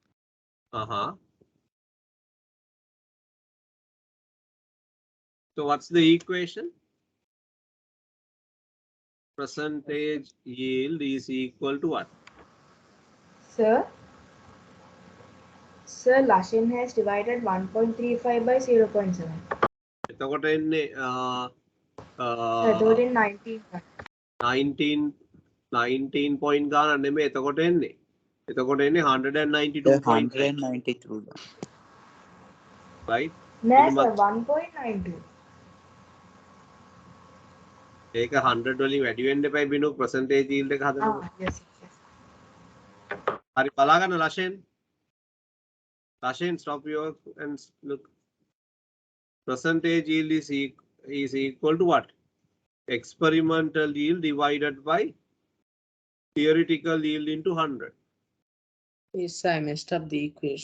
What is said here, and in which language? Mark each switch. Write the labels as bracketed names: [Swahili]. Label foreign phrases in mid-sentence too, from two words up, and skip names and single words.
[English] So what's the equation? Percentage yield is equal to what? Sir, Lashin has divided 1.35 by 0.7. [Sinhala] එතකොට එන්නේ [English] So in 19. [Sinhala] 19 point ගාන නෙමෙයි එතකොට එන්නේ. එතකොට එන්නේ 192. [English] 192. Right? No, Pretty sir, much. 1.92. [Sinhala] ඒක 100 වලින් වැඩි වෙන්න එපයි බිනු [English] percentage yield [Sinhala] එක හදනකොට. [English] Yes. [Sinhala] හරි බලා ගන්න ලෂෙන්. [English] Lashin, stop your and look. Percentage yield is equal to what? Experimental yield divided by theoretical yield into 100. Yes, I messed up the equation.